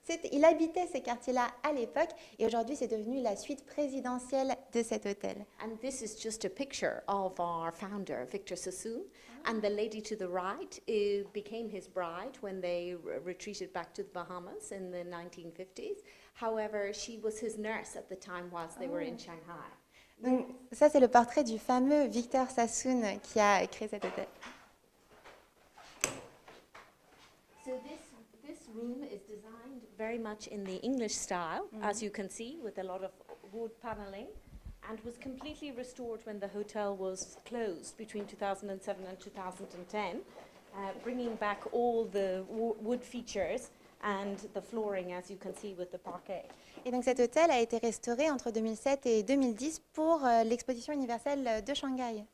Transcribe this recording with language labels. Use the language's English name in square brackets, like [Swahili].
[French] Il habitait ces quartiers-là à l'époque et aujourd'hui c'est devenu la suite présidentielle de cet hôtel. [English] And this is just a picture of our founder, Victor Sassoon, and the lady to the right became his bride when they retreated back to the Bahamas in the 1950s. However, she was his nurse at the time whilst they were in Shanghai. [French] Donc ça c'est le portrait du fameux Victor Sassoon qui a créé cet hôtel. [English] So this room is designed very much in the English style, as you can see, with a lot of wood paneling, and was completely restored when the hotel was closed between 2007 and 2010, bringing back all the wood features and the flooring, as you can see, with the parquet. [French] Et donc cet hôtel a été restauré entre 2007 et 2010 pour l'exposition universelle de Shanghai.